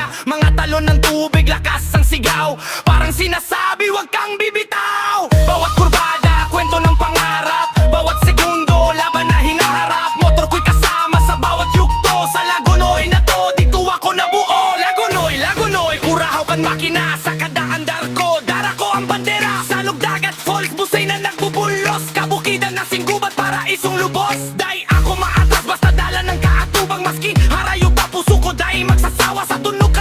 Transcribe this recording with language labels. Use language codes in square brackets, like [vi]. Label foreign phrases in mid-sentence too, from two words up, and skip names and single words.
[tl] Mga talon ng tubig, lakas ang sigaw, parang sinasabi wag kang bibitaw. Bawat kurbada, kwento ng pangarap, bawat segundo, laban na hinaharap. Motor ko'y kasama sa bawat yugto, sa Lagunoy na to, dito ako nabuo. Lagunoy, [bik] urahaw kan makina, sa kada andar ko, dara ko ang bandera. Salog dagat, falls, busay na nagbubulos, kabukidan ng singgubat para isong lubos. Day ako maatras, basta dala ng kaatubang, maski harayo pa puso ko, day magsasawa sa tunog.